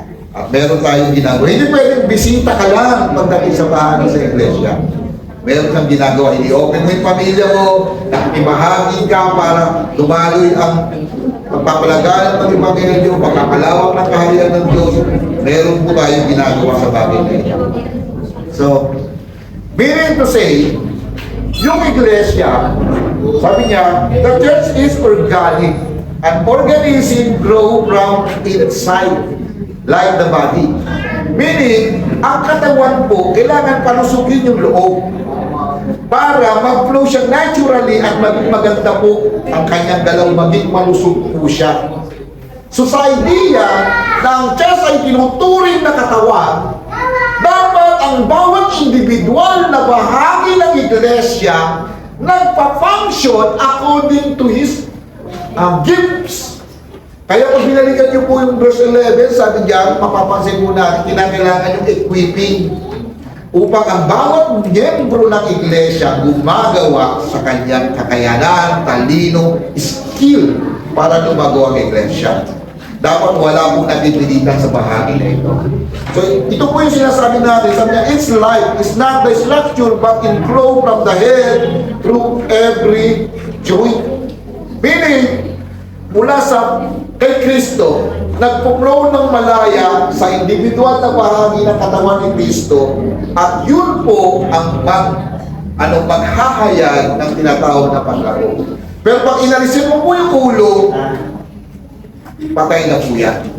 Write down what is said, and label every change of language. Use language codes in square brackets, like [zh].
[tl] At meron tayong ginagawa. Hindi pwedeng bisita ka lang pagdating sa bahagi sa iglesia. Meron kang ginagawa, i-open mo yung pamilya mo, nakikibahagi ka para dumaloy ang pagpapalagalan ng Ebanghelyo, pagpapalawak ng kaharian ng Diyos. Meron po tayong ginagawa sa bagay na ito. [en] So, meaning to say, [tl] yung iglesia, sabi niya, [en] the church is organic. An organism grow from inside, like the body. [tl] Meaning, ang katawan po, kailangan palusugin yung loob para mag-flow siya naturally at maging maganda po ang kanyang galaw, maging malusog po siya. So sa idea na ang church ay tinuturing na katawan, dapat ang bawat individual na bahagi ng iglesia nagpa-function [en] according to his gifts. [tl] Kaya kung binalikan niyo po yung verse 11, sabi diyan, mapapansin mo natin, kinakailangan yung equipping upang ang bawat miyembro ng iglesia gumagawa sa kanyang kakayanan, talino, skill para lumago ang iglesia. Dapat wala pong nagpipilitan sa bahagi na ito. So, ito po yung sinasabi natin. Sabi niya, [en] it's life. It's not the structure but in flow from the head through every joint. [tl] Meaning, mula sa kay Kristo, nagpo-flow ng malaya sa individual na bahagi ng katawan ni Kristo at yun po ang maghahayag ng tinatawag na panglago. Pero pag inalisin mo po yung ulo, patay na po yan.